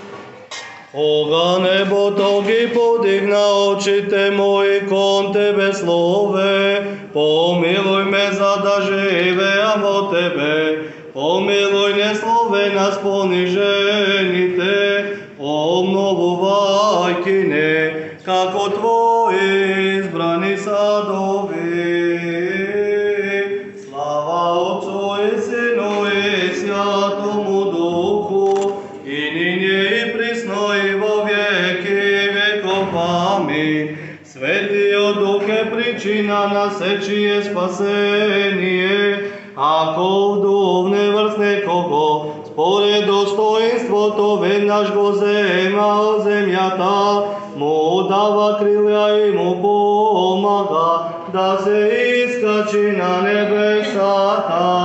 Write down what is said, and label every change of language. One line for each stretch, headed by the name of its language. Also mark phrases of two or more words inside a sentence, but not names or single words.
Macedonian: Кога небото ги подигна очите мои кон Тебе, Слове, помилуј ме за да живеам во Тебе. Помилуј не Слове нас понижените, обновувајќи не, како Твои избрани садови.
Church Slavic: Слава Отцу и Сину и Святому Духу, и нине и присно и во веки веков. Амин.
Macedonian: Светиот Дух е причина на сечие спасение, ако вдув не врсне кого, според достоинството веднаш го зема од земјата, му дава крилја и му помага да се искачи на небесата.